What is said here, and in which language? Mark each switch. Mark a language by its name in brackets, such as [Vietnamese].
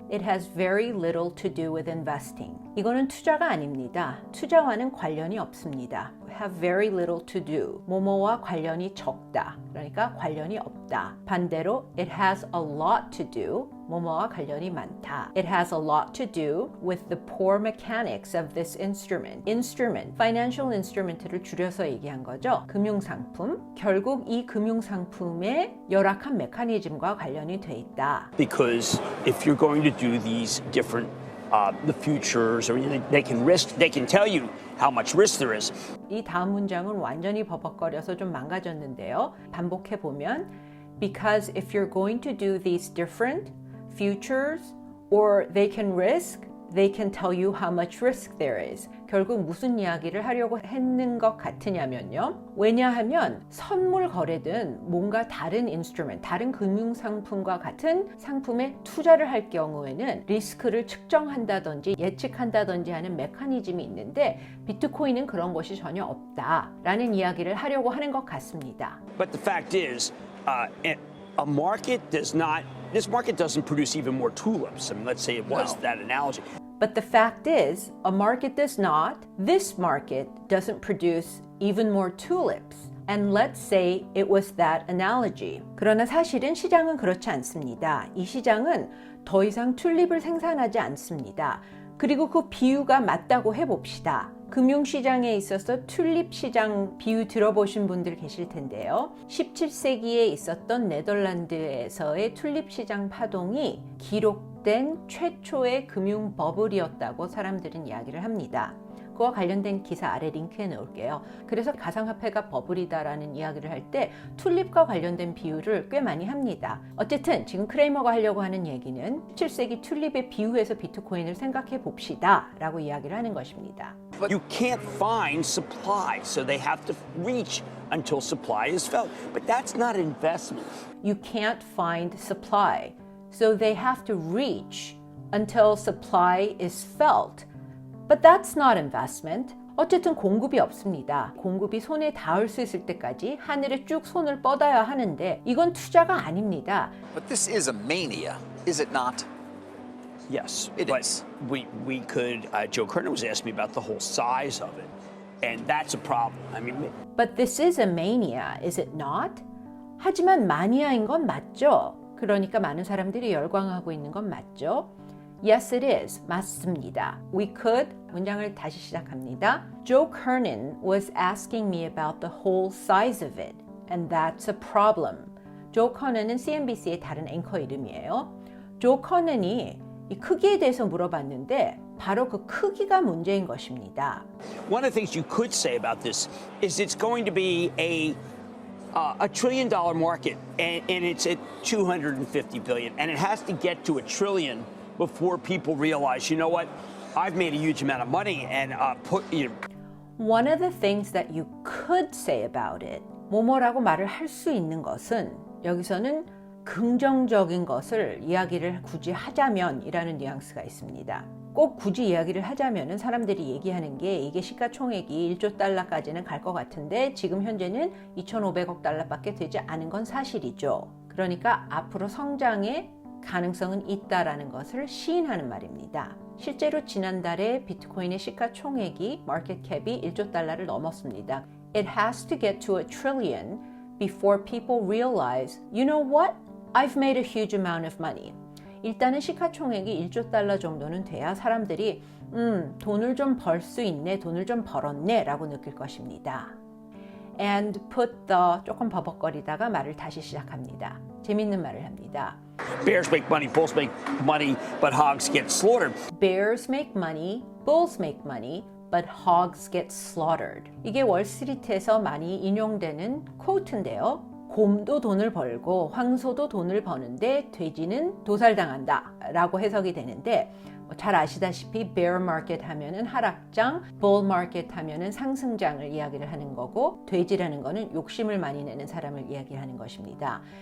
[English] It has very little to do with investing. [Korean] 이거는 투자가 아닙니다. 투자와는 관련이 없습니다. [English] Have very little to do. [Korean] 뭐뭐와 관련이 적다. 그러니까 관련이 없다. [English] 반대로 it has a lot to do. [Korean] 뭐뭐와 관련이 많다. [English] It has a lot to do with the poor mechanics of this instrument. [Korean] Instrument, financial instrument를 줄여서 얘기한 거죠. 금융상품. 결국 이 금융상품의 열악한 메커니즘과 관련이 돼 있다. [English] Because if you're going to do these different the futures, or they can tell you how much risk there is. [Korean] 이 다음 문장은 완전히 버벅거려서 좀 망가졌는데요. 반복해 보면 [English] because if you're going to do these different futures or they can tell you how much risk there is. [Korean] 결국 무슨 이야기를 하려고 했는 것 같으냐면요. 왜냐하면 선물 거래든 뭔가 다른 인스트루먼트, 다른 금융상품과 같은 상품에 투자를 할 경우에는 리스크를 측정한다든지 예측한다든지 하는 메커니즘이 있는데 비트코인은 그런 것이 전혀 없다라는 이야기를 하려고 하는 것 같습니다. [English] But the fact is, this market doesn't produce even more tulips. I mean, let's say it was that analogy. But the fact is, a market does not, this market doesn't produce even more tulips. And let's say it was that analogy. [Korean] 그러나 사실은 시장은 그렇지 않습니다. 이 시장은 더 이상 튤립을 생산하지 않습니다. 그리고 그 비유가 맞다고 해봅시다. 금융시장에 있어서 튤립 시장 비유 들어보신 분들 계실 텐데요. 17세기에 있었던 네덜란드에서의 튤립 시장 파동이 기록된 최초의 금융 버블이었다고 사람들은 이야기를 합니다. 그와 관련된 기사 아래 링크해 놓을게요. 그래서 가상화폐가 버블이다라는 이야기를 할 때 튤립과 관련된 비유를 꽤 많이 합니다. 어쨌든 지금 크레이머가 하려고 하는 얘기는 17세기 튤립에 비유해서 비트코인을 생각해 봅시다 라고 이야기를 하는 것입니다. [English] You can't find supply, so they have to reach until supply is felt. But that's not investment. You can't find supply, so they have to reach until supply is felt. But that's not investment. [Korean] 어쨌든 공급이 없습니다. 공급이 손에 닿을 수 있을 때까지 하늘에 쭉 손을 뻗어야 하는데 이건 투자가 아닙니다. [English] But this is a mania, is it not? Yes, It but is. we could. Joe Kerner was asking me about the whole size of it, and that's a problem. I mean, But this is a mania, is it not? [Korean] 하지만 마니아인 건 맞죠? 그러니까 많은 사람들이 열광하고 있는 건 맞죠? [English] Yes, it is. [Korean] 맞습니다. [English] We could, [Korean] 문장을 다시 시작합니다. [English] Joe Kernan was asking me about the whole size of it, and that's a problem. [Korean] Joe Kernan은 CNBC의 다른 앵커 이름이에요. Joe Kernan이 이 크기에 대해서 물어봤는데 바로 그 크기가 문제인 것입니다. [English] one of the things you could say about this is it's going to be a $1 trillion market, and it's at 250 billion, and it has to get to $1 trillion before people realize, you know what, I've made a huge amount of money, and One of the things that you could say about it, [Korean] 뭐뭐라고 말을 할 수 있는 것은 여기서는 긍정적인 것을 이야기를 굳이 하자면이라는 뉘앙스가 있습니다. 꼭 굳이 이야기를 하자면은 사람들이 얘기하는 게 이게 시가총액이 1조 달러까지는 갈 것 같은데 지금 현재는 2,500억 달러밖에 되지 않은 건 사실이죠. 그러니까 앞으로 성장의 가능성은 있다라는 것을 시인하는 말입니다. 실제로 지난달에 비트코인의 시가총액이 마켓 캡이 1조 달러를 넘었습니다. [English] It has to get to $1 trillion before people realize, you know what? I've made a huge amount of money. [Korean] 일단은 시가총액이 1조 달러 정도는 돼야 사람들이 돈을 좀 벌 수 있네, 돈을 좀 벌었네 라고 느낄 것입니다. [English] And put the [Korean] 조금 버벅거리다가 말을 다시 시작합니다. 재밌는 말을 합니다. [English] bears make money, bulls make money, but hogs get slaughtered. Bears make money, bulls make money, but hogs get slaughtered. [Korean] 이게 월스트리트에서 많이 인용되는 코트인데요. 곰도 돈을 벌고 황소도 돈을 버는데 돼지는 도살당한다 라고 해석이 되는데 잘 아시다시피 bear market 하면은 하락장, bull market 하면은 상승장을 이야기를 하는 거고 돼지라는 거는 욕심을 많이 내는 사람을 이야기하는 것입니다.